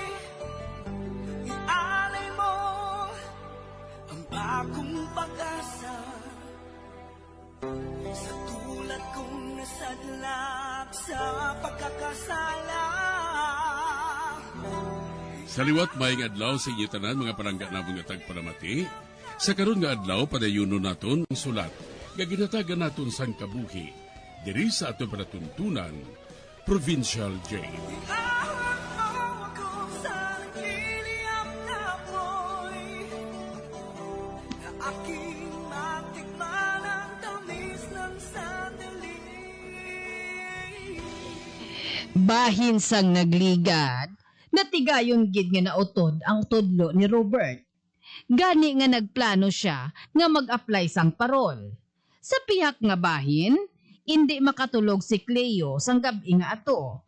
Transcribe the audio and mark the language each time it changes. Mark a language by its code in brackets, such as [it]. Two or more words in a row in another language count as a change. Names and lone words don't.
[tl] Ialay mo ang bagong pag-asa sa tulad kong nasadlak sa pagkakasala. [hil] Sa liwat maing adlaw sa inyo tanan mga palangga na mga tagpalamati, sa karon nga adlaw padayuno naton ang sulat, nga ginatagan naton sang kabuhi, diri sa ato panatuntunan, Provincial Jail. [tl] Ihawak mo ako sa liliyap na apoy, na aking matikman ang tamis ng sandali. [hil] Bahin sang nagligad, natigayon gid nga nautod ang tudlo ni Robert. Gani nga nagplano siya nga mag-apply sang parol. Sa pihak nga bahin, [tl] hindi makatulog [hil] si Cleo sang gabi nga ato.